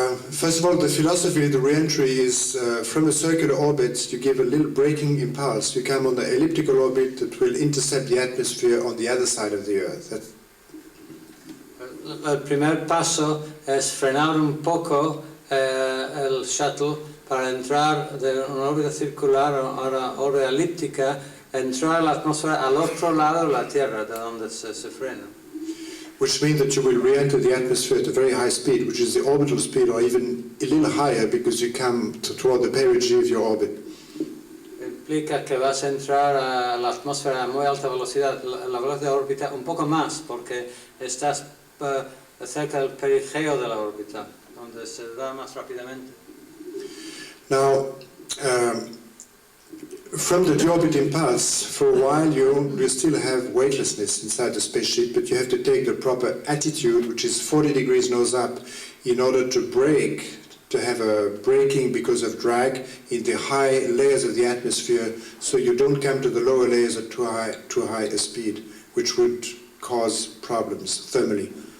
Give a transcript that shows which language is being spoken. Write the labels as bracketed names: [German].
[English] First of all, the philosophy of the re-entry is from a circular orbit, you give a little braking impulse. You come on the elliptical orbit that will intercept the atmosphere on the other side of the Earth. [Spanish] El primer paso es frenar un poco el shuttle para entrar de una órbita circular a una órbita elíptica, entrar a la atmósfera al otro lado de la Tierra, de donde se frena. [English] Which means that you will re-enter the atmosphere at a very high speed, which is the orbital speed, or even a little higher, because you come toward the perigee of your orbit. [Spanish] Implica que vas a entrar a la atmósfera a muy alta velocidad, la velocidad de órbita un poco más, porque estás cerca del perigeo de la órbita, donde se va más rápidamente. [English] Now, from the deorbit impulse, for a while you still have weightlessness inside the spaceship, but you have to take the proper attitude, which is 40 degrees nose up, in order to brake, to have a braking because of drag in the high layers of the atmosphere, so you don't come to the lower layers at too high a speed, which would cause problems thermally.